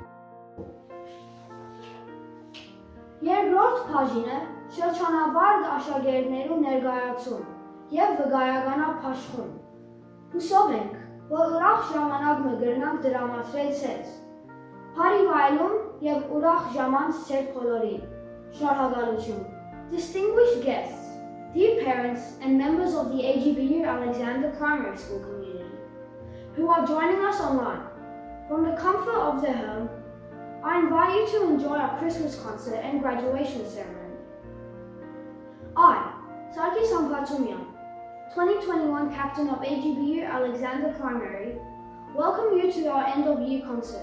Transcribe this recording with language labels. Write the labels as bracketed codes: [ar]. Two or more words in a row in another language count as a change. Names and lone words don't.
[hy] Երկրորդ բաժինը շրջանավարտ աշակերտներու ներկայացում և վկայականապաշխում։ Հուսով ենք, որ ուրախ ժամանակ մը կրնանք դրամատրել ձեզ։ Հարի վայելում և ուրախ ժամանց ձեր բոլորին։ Շնորհակալություն։ [en] Distinguished guests, dear parents and members of the AGBU Alexander Primary School community who are joining us online, from the comfort of their home, I invite you to enjoy our Christmas concert and graduation ceremony. I, Sarkis Ampatumian, 2021 captain of AGBU Alexander Primary, welcome you to our end-of-year concert.